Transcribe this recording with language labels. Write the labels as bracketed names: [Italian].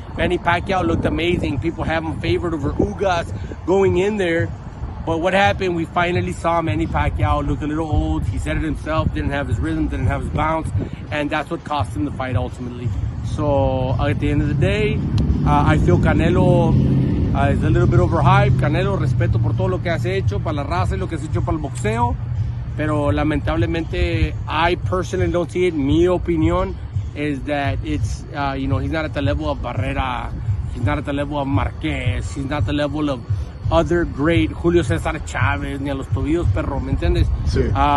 [English] Manny Pacquiao looked amazing. People have him favored over Ugas going in there. But what happened, we finally saw Manny Pacquiao look a little old. He said it himself, didn't have his rhythm, didn't have his bounce, and that's what cost him the fight ultimately. So at the end of the day, I feel Canelo is a little bit overhyped. [Spanish] Canelo, respeto por todo lo que has hecho, para la raza y lo que has hecho para el boxeo. Pero lamentablemente, [English] I personally don't see it. [Spanish] Mi opinión [English] is that it's, he's not at the level of Barrera. He's not at the level of Marquez. He's not the level of other great Julio Cesar Chavez, [Spanish] ni a los tobillos perro, ¿me entiendes? Sí.